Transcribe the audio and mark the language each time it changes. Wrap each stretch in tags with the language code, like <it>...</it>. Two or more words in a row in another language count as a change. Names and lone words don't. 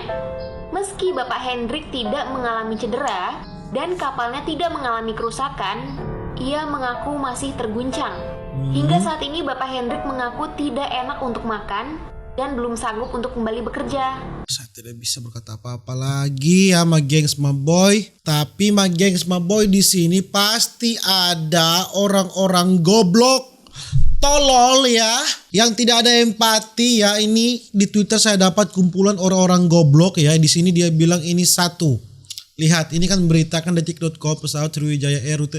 <id>Meski Bapak Hendrik tidak mengalami cedera dan kapalnya tidak mengalami kerusakan, ia mengaku masih terguncang. Hingga saat ini Bapak Hendrik mengaku tidak enak untuk makan dan belum sanggup untuk kembali bekerja. Saya tidak bisa berkata apa-apa lagi ya ma gengs ma boy. Tapi ma gengs ma boy di sini pasti ada orang-orang goblok, tolol ya, yang tidak ada empati ya. Ini di Twitter saya dapat kumpulan orang-orang goblok ya. Di sini dia bilang ini satu. Lihat, ini kan beritakan detik.com pesawat Sriwijaya Air rute.</id>